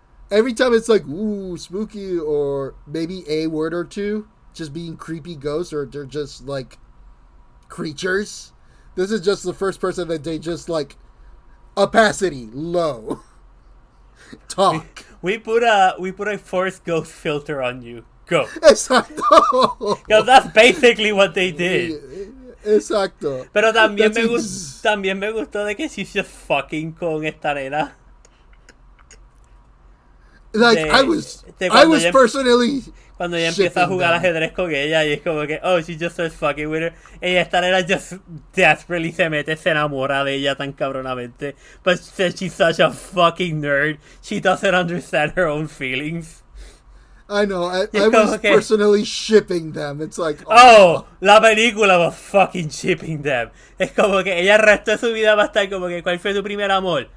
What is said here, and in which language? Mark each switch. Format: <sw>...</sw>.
<en>Every time it's like, ooh, spooky, or maybe a word or two, just being creepy ghosts, or they're just like creatures. This is just the first person that they just like opacity low. Talk. We put a forced ghost filter on you. Go.</en> <es>Exacto.</es> <en>Because that's basically what they did.</en> <es>Exacto. Pero también me gustó de que</es> <en>she's just fucking</en> <es>con esta nena.</es> <en>Like I was personally.</en> <es>Cuando ella empieza a jugar ajedrez con ella y es como que,</es> <en>she just starts fucking with her.</en> <es>Y esta nena</es> <en>just desperately</en> <es>se enamora de ella tan cabronamente.</es> <en>But since she's such a fucking nerd, she doesn't understand her own feelings. I know, I was personally shipping them. It's like,</en> <es>la película</es> <en>was fucking shipping them.</en> <es>Es como que ella el resto de su vida va a estar como que, ¿cuál fue tu primer amor?</es>